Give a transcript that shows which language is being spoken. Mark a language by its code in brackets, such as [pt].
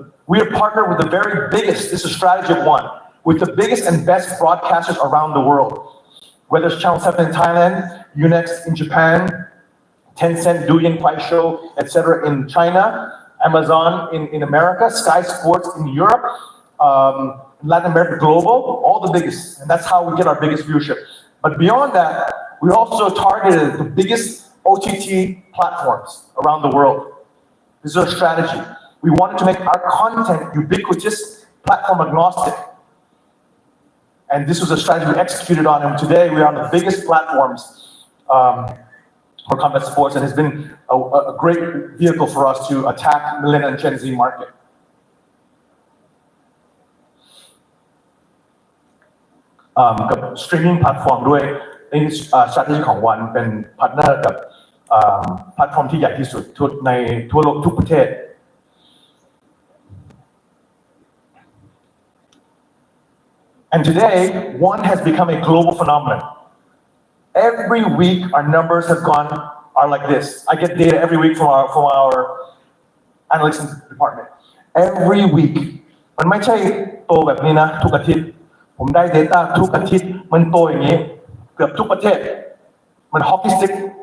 [en] we are partnered with the very biggest this is strategy of One with the biggest and best broadcasters around the world whether it's Channel 7 in Thailand Unex in Japan Tencent Douyin Kuaishou etc in China Amazon in America Sky Sports in Europe Latin America Global, all the biggest, and that's how we get our biggest viewership. But beyond that, we also targeted the biggest OTT platforms around the world. This is our strategy. We wanted to make our content ubiquitous, platform agnostic. And this was a strategy we executed on, and today we are on the biggest platforms for combat sports, and has been a great vehicle for us to attack Millennial and Gen Z market. [th] กับ streaming platform ด้วยใน strategy ของวันเป็น partner กับแพลตฟอร์มที่ใหญ่ที่สุดในทั่วโลกทุกประเทศ [en] And today, one has become a global phenomenon. Every week, our numbers are like this. I get data every week from our analytics department. Every week. [th] มันไม่ใช่โตแบบนี้นะทุกอาทิตย์ผมได้ data ทุกอาทิตย์มันโตอย่างนี้เกือบทุกประเทศมัน hockey stick.